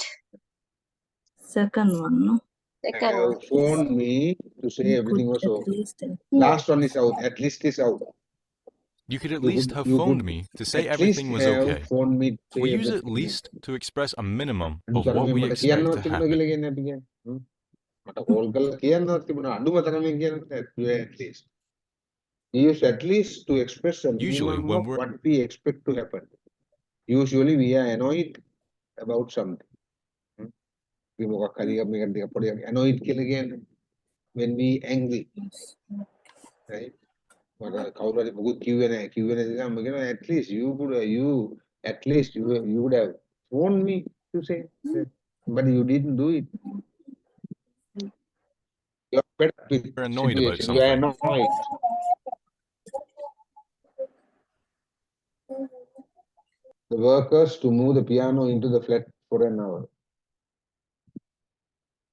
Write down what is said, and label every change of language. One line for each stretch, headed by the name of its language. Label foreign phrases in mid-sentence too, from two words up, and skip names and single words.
English: Second one, no? Second one. have phoned me to say You everything could was at okay. least Last one is out. At least is out. You could at You least could- have you phoned could me to say at everything least was have okay. phoned me to say We use at everything least to express a minimum was of okay. what we
Sinhala: මට
English: expect
Sinhala: කියන්නවත්
English: to
Sinhala: තිබුණා
English: happen.
Sinhala: කියලා කියන්නේ අපි කියන්නේ. මට කෝල් කරලා කියන්නවත් තිබුණා අඩුම තරමින් කියනකොට
English: at least. We use at least to express a Usually minimum when of we're- what we expect to happen. Usually we are annoyed about something.
Sinhala: We මොකක් හරි මේකට ටිකක් පොඩි annoyed කියලා කියන්නේ
English: when we angry. Right?
Sinhala: මට කවුරු හරි මොකුත් කිව්වේ නැහැ මම කියනවා
English: at least you would have phoned me to say that. But you didn't do it. You are fed up with We're annoyed about situation. You are something. annoyed. The workers to move the piano into the flat for an hour.